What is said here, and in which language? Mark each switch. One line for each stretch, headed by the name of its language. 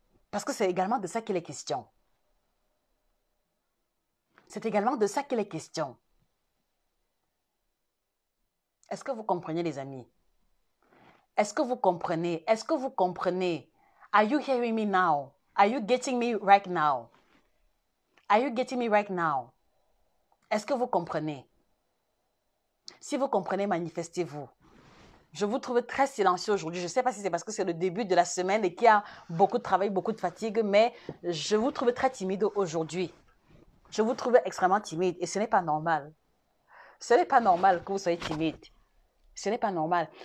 French: Parce que c'est également de ça qu'il est question. C'est également de ça qu'il est question. Est-ce que vous comprenez, les amis? Est-ce que vous comprenez? Est-ce que vous comprenez?
English: Are you hearing me now? Are you getting me right now? Are you getting me right now?
French: Est-ce que vous comprenez? Si vous comprenez, manifestez-vous. Je vous trouve très silencieux aujourd'hui. Je ne sais pas si c'est parce que c'est le début de la semaine et qu'il y a beaucoup de travail, beaucoup de fatigue, mais je vous trouve très timide aujourd'hui. Je vous trouve extrêmement timide et ce n'est pas normal. Ce n'est pas normal que vous soyez timide. Ce n'est pas normal.